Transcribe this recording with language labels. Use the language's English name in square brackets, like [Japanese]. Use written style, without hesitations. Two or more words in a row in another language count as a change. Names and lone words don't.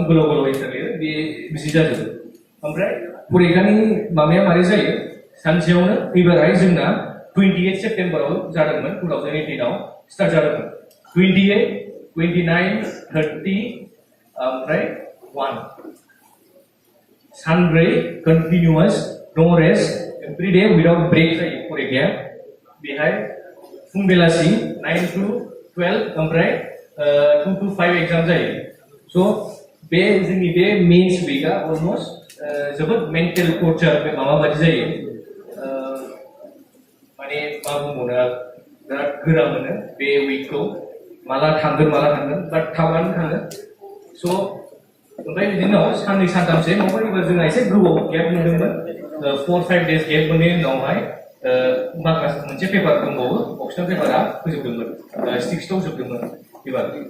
[Bodo] गोलाव एन्सार लिरो बे बिदि जाजोबो ओमफ्राय फरिखानि माबाया मारै जायो सानसेयावनो एबारहाय जोंना 28 सेप्टेम्बराव जादोंमोन 2018 आव स्टार्ट जादोंमोन 28 29 30 ओमफ्राय 1 सानब्रै [English] continuous no rest every day without break [Bodo] जायो फरिखाया बेहाय फुं बेलासि 9 to 12 ओमफ्राय 2 to 5 एग्जाम जायो स' बे जोंनि बे मेन्स वीकआ अलमोस्ट जोबोद [English] mental torture [Bodo] बे माबा बायदि जायो माने मा बुंबावनो बिराद गोरा मोनो बे वीकखौ माला थांगोन बाट थाबानो थाङो स' ओमफ्राय बिदिनो साननै सानथामसो नङाबा एबार जोंहा एसे गोबाव गेप मोनदोंमोन 4-5 days गेप मोननायनि उनावहाय माखासे मोनसे पेपार दंबावो अप्सनेल पेपारा फोजोबदोंमोन 6th आव जोबदोंमोन एबार